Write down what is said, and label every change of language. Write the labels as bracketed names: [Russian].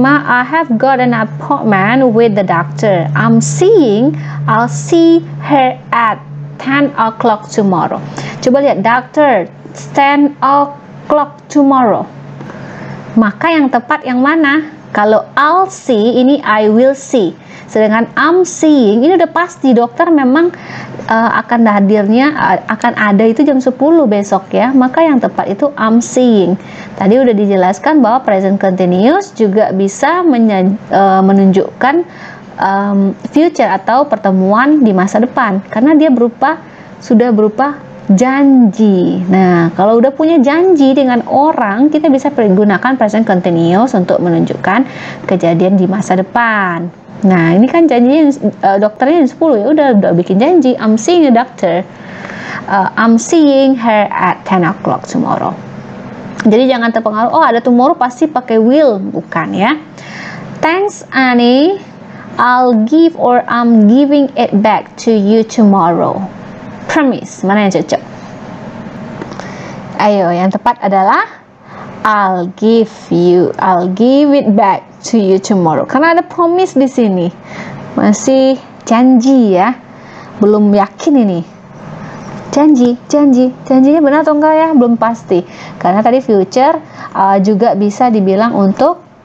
[English] I have got an appointment with the doctor. I'll see her at 10 o'clock tomorrow. [Indonesian] Coba lihat, doctor 10 o'clock tomorrow. Maka yang tepat yang mana? Kalau [English] I'll see, [Indonesian] ini [English] I will see. [Indonesian] Sedangkan [English] I'm seeing, [Indonesian] ini udah pasti dokter memang akan hadirnya, akan ada itu jam 10 besok ya. Maka yang tepat itu [English] I'm seeing. [Indonesian] Tadi udah dijelaskan bahwa present continuous juga bisa menunjukkan future atau pertemuan di masa depan, karena dia sudah berupa janji. Nah, kalau udah punya janji dengan orang, kita bisa gunakan present continuous untuk menunjukkan kejadian di masa depan. Nah, ini kan janjinya dokternya yang 10 ya, udah bikin janji. [English] I'm seeing a doctor. I'm seeing her at 10 o'clock tomorrow. [Indonesian] Jadi jangan terpengaruh, oh ada tomorrow pasti pakai will, bukan ya. [English] Thanks Annie, I'll give or I'm giving it back to you tomorrow. [Indonesian] Promise, mana yang cocok? Ayo, yang tepat adalah [English] I'll give it back to you tomorrow. [Indonesian] Karena ada promise di sini, masih janji ya, belum yakin ini. Janjinya benar atau enggak ya, belum pasti. Karena tadi future juga bisa dibilang untuk